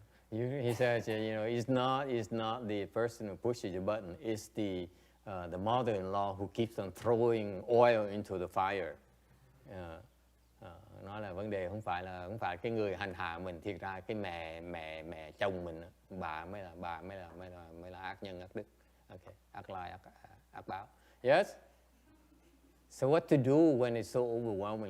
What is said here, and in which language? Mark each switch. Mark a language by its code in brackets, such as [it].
[en] He says, it's not the person who pushes the button. It's the mother-in-law who keeps on throwing oil into the fire. [vi] Nói là vấn đề không phải cái người hành hạ mình, thiệt ra cái mẹ chồng mình, bà mới là ác nhân ác đức. Okay, ác lai ác báo. Yes. [en] So what to do when it's so overwhelming?